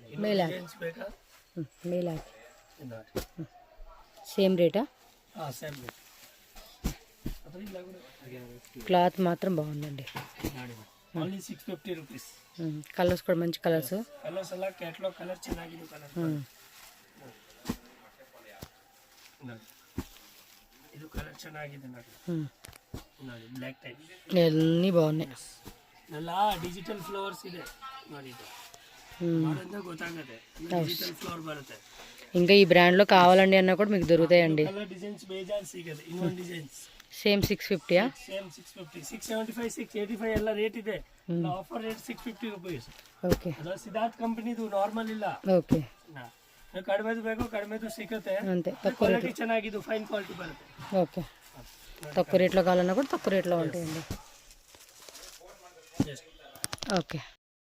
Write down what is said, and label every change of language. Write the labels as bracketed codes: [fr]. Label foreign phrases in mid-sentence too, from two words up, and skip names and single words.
[kn] ಮೇಲೆ ಡಿಸೈನ್ಸ್ ಬೇಕಾ ಮೇಲೆ ಹಾಕಿ ಇದು ನೋಡಿ [te] సేమ్ రేటా సేమ్ రేట్ అదే ఇలా కూడా క్లాత్ మాత్రం బాగుందండి ఓన్లీ 650 రూపీస్ కలర్స్ కూడా మంచి కలర్స్ [kn] ಕಲರ್ಸ್ ಎಲ್ಲ ಕ್ಯಾಟಲಾಗ್ ಕಲರ್ ಚೆನ್ನಾಗಿದೆ ಕಲರ್ ಇದು ಕಲರ್ ಚೆನ್ನಾಗಿದೆ ನೋಡಿ ನೋಡಿ ಬ್ಲ್ಯಾಕ್ ಟೈಪ್ [te] అన్నీ బాగున్నాయి [kn] ಎಲ್ಲ ಡಿಜಿಟಲ್ ಫ್ಲವರ್ಸ್ ಇದೆ ನೋಡಿ ಇದು ಮಾಡೋದ್ರಿಂದ ಗೊತ್ತಾಗುತ್ತೆ ಡಿಜಿಟಲ್ ಫ್ಲವರ್ ಬರುತ್ತೆ [te] ఇంకా ఈ బ్రాండ్లో కావాలండి అన్నా కూడా మీకు దొరుకుతాయండి [kn] ಕಲರ್ ಡಿಸೈನ್ಸ್ ಬೇಜಾನ್ ಸಿಗುತ್ತೆ ಇನ್ನೊಂದು ಡಿಸೈನ್ಸ್ [te] సేమ్ 650 [kn] ಸೇಮ್ 650 675 685 ಎಲ್ಲ ರೇಟ್ ಇದೆ ಆಫರ್ ರೇಟ್ 650 ರೂಪೀಸ್ [te] ఓకే [kn] ಅದು ಸಿದ್ಧಾರ್ಥ್ ಕಂಪನಿದು ನಾರ್ಮಲ್ ಇಲ್ಲ [te] ఓకే [kn] ಕಡಿಮೆದು ಬೇಕು ಕಡಿಮೆದು ಸಿಗುತ್ತೆ [te] అంతే తక్కువ [kn] ಕ್ವಾಲಿಟಿ ಚೆನ್ನಾಗಿದ್ದು ಫೈನ್ ಕ್ವಾಲಿಟಿ ಬರುತ್ತೆ [te] ఓకే తక్కువ రేట్లో కావాలన్నా కూడా తక్కువ రేట్లో ఉంటాయండి [en] Yes. [te] ఓకే